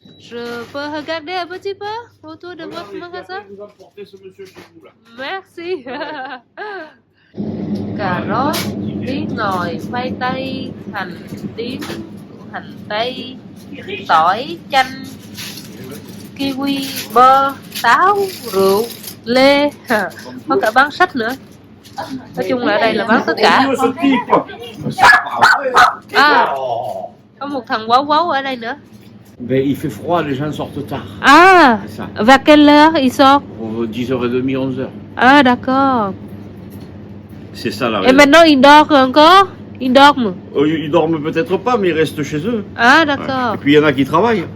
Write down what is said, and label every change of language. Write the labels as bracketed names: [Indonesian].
[French] Je peux regarder un petit peu autour de votre magasin? Vous emportez ce monsieur chez vous là. Merci. [Vietnamese] Cà rốt, tí ngòi, khoai tây, hành tím, hành tây, tỏi, chanh, kiwi, bơ, táo, rượu, lê. Có cả bán sách nữa. Nói chung là ở đây là bán tất cả. Có một thằng quáo quáo ở đây nữa. [French] Ben, il fait froid, les gens sortent tard. C'est ça. Vers quelle heure il sort? 10h30, 11h. D'accord. C'est ça la Et raison. maintenant il dort encore? Il dorment? Ils dorment peut-être pas, mais ils restent chez eux. D'accord. Et puis il y en a qui travaillent.